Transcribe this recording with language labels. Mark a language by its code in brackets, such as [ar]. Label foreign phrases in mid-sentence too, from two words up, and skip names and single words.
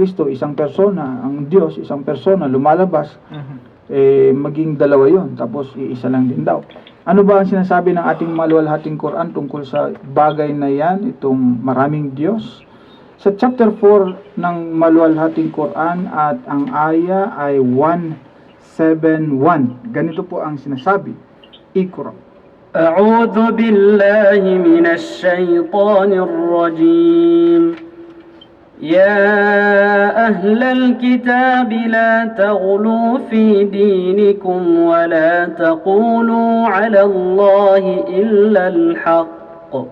[tl] Si Kristo isang persona, ang Diyos isang persona, lumalabas maging dalawa yon, tapos iisa lang din daw. Ano ba ang sinasabi ng ating maluwalhating Quran tungkol sa bagay na yan, itong maraming Diyos? Sa chapter 4 ng maluwalhating Quran at ang aya ay 171. Ganito po ang sinasabi. Iqra. [ar] أعوذ بالله من الشيطان الرجيم يا أهل الكتاب لا تغلوا في دينكم ولا تقولوا على الله إلا الحق